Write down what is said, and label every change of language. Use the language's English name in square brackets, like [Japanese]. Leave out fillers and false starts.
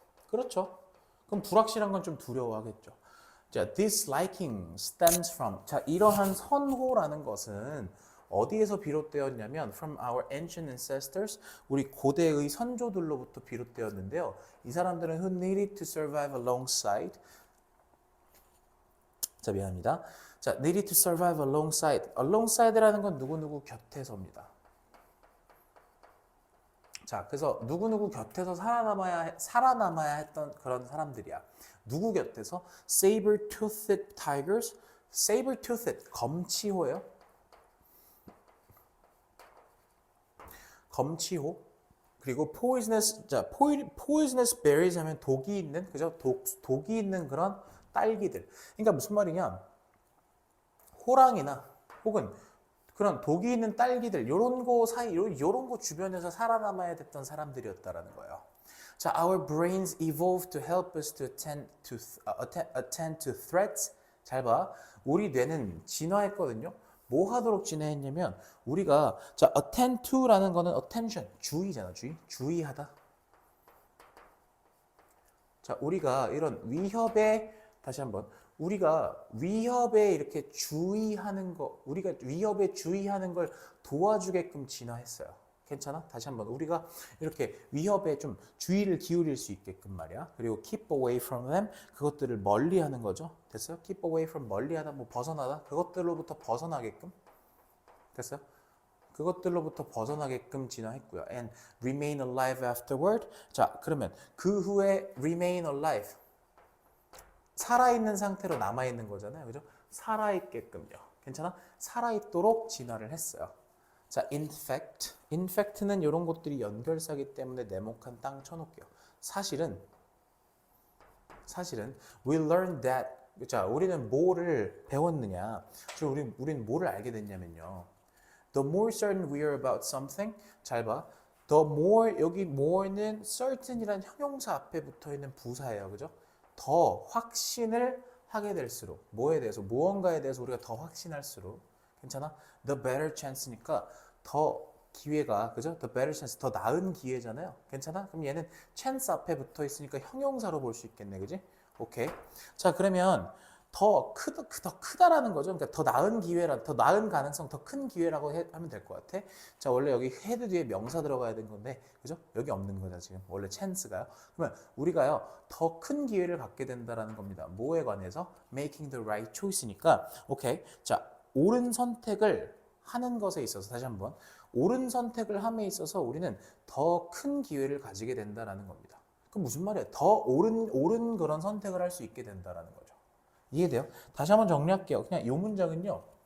[Korean] 그렇죠. 그럼 불확실한 건 좀 두려워하겠죠. [English] 자, disliking stems from. [Korean] 자, 이러한 선호라는 것은 어디에서 비롯되었냐면 [English] from our ancient ancestors, [Korean] 우리 고대의 선조들로부터 비롯되었는데요. 이 사람들은 [English] who needed to survive alongside. [Korean] 자, 미안합니다. [English] 자, needed to survive alongside. [Korean] alongside라는 건 누구누구 곁에서입니다. 자, 그래서 누구누구 곁에서 살아남아야 했던 그런 사람들이야. 누구 곁에서? [English] saber-toothed tigers. [Korean] saber-toothed, 검치호예요. 검치호. 그리고 poisonous, 자, poisonous berries 하면 독이 있는, 그죠? 독이 있는 그런 딸기들. 그러니까 무슨 말이냐? 호랑이나 혹은 그런 독이 있는 딸기들, 요런 거 사이, 요런 거 주변에서 살아남아야 됐던 사람들이었다라는 거예요. [English] 자, our brains evolved to help us to attend to threats. [Korean] 잘 봐. 우리 뇌는 진화했거든요. 뭐 하도록 진화했냐면 우리가 자, attend to라는 거는 attention, 주의잖아, 주의하다. 자, 우리가 이런 위협에 다시 한번 우리가 위협에 이렇게 주의하는 거, 우리가 위협에 주의하는 걸 도와주게끔 진화했어요. 괜찮아? 다시 한번 우리가 이렇게 위협에 좀 주의를 기울일 수 있게끔 말이야. 그리고 [English] keep away from them, [Korean] 그것들을 멀리하는 거죠. 됐어요? keep away from 멀리하다, 뭐 벗어나다, 그것들로부터 벗어나게끔. 됐어요? 그것들로부터 벗어나게끔 진화했고요. [English] And remain alive afterward. [Korean] 자, 그러면 그 후에 remain alive. 살아있는 상태로 남아있는 거잖아요. 그죠? 살아있게끔요. 괜찮아? 살아있도록 진화를 했어요. [English] 자, infect. [Korean] infect는 이런 것들이 연결사기 때문에 네모칸 땅 쳐놓을게요. 사실은 [English] we learned that. [Korean] 자, 우리는 뭐를 배웠느냐? 우리는 뭐를 알게 됐냐면요. [English] The more certain we are about something. [Korean] 잘 봐. The more, 여기 more는 certain이라는 형용사 앞에 붙어있는 부사예요. 그죠? 더 확신을 하게 될수록 뭐에 대해서 무언가에 대해서 우리가 더 확신할수록 괜찮아? [English] The better chance [Korean] 니까 더 기회가 그죠? [English] The better chance [Korean] 더 나은 기회잖아요. 괜찮아? 그럼 얘는 chance 앞에 붙어 있으니까 형용사로 볼 수 있겠네, 그지? 오케이. 자, 그러면 더 크다라는 거죠. 그러니까 더 나은 기회라, 더 나은 가능성, 더 큰 기회라고 하면 될 것 같아. 자, 원래 여기 헤드 뒤에 명사 들어가야 되는 건데, 그죠? 여기 없는 거죠, 지금. 원래 chance가요. 그러면 우리가요, 더 큰 기회를 갖게 된다라는 겁니다. 뭐에 관해서? [English] Making the right choice니까, 오케이. [Korean] 자, 옳은 선택을 하는 것에 있어서, 다시 한번. 옳은 선택을 함에 있어서 우리는 더 큰 기회를 가지게 된다라는 겁니다. 그럼 무슨 말이에요? 더 옳은 그런 선택을 할 수 있게 된다라는 거죠. 이해돼요? 다시 한번 정리할게요. 그냥 이 문장은요.